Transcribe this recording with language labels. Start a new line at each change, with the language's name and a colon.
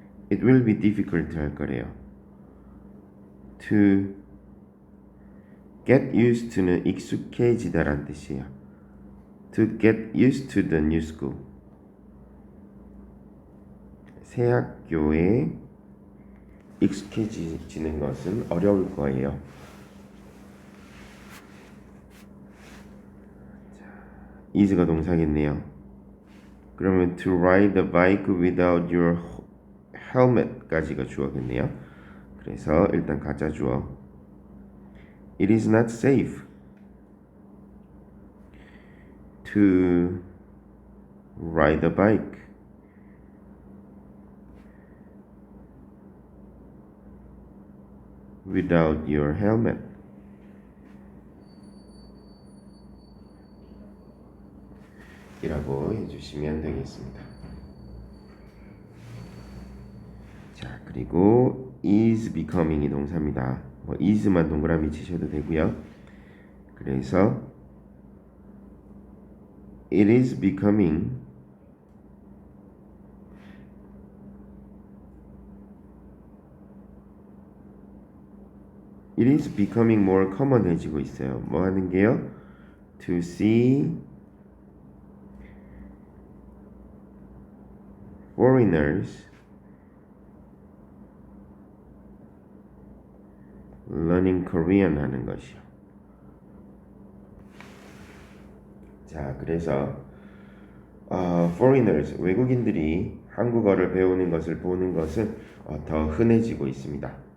English: It will be difficult
Korean: 할 거래요.
English: To get used to는
Korean: 익숙해지다란 뜻이에요.
English: To get used to the new school.
Korean: 새 학교에 익숙해지는 것은 어려울 거예요. is가 동사겠네요. 그러면
English: to ride a bike without your helmet까지가
Korean: 주어겠네요. 그래서 일단 가짜 주어.
English: It is not safe to ride a bike without your helmet.
Korean: 이라고 해주시면 되겠습니다. 자, 그리고 is becoming이 동사입니다. 뭐 is만 동그라미 치셔도 되고요. 그래서
English: it is becoming more common해지고
Korean: 있어요. 뭐 하는 게요?
English: To see foreigners learning Korean
Korean: 하는 것이요. 자, 그래서 foreigners 외국인들이 한국어를 배우는 것을 보는 것은 더 흔해지고 있습니다.